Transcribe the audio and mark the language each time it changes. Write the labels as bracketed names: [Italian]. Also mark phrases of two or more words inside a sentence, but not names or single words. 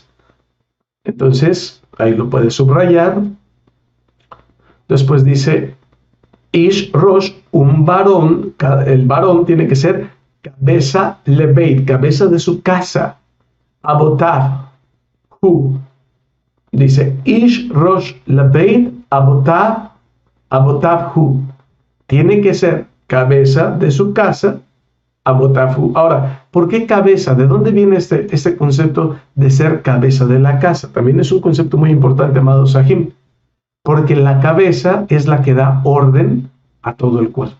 [Spanish] Entonces, ahí lo puedes subrayar. Después dice, [Hebrew] איש ראש, [Spanish] un varón, el varón tiene que ser cabeza lebeit, cabeza de su casa. [Hebrew] אבותיו, הוא. [Spanish] Dice, [Hebrew] איש ראש לבית, אבותיו הוא. [Spanish] Tiene que ser cabeza de su casa, [Hebrew] אבותיו הוא. [Spanish] Ahora, ¿por qué cabeza? ¿De dónde viene este concepto de ser cabeza de la casa? También es un concepto muy importante, amado Sahim, porque la cabeza es la que da orden a todo el cuerpo.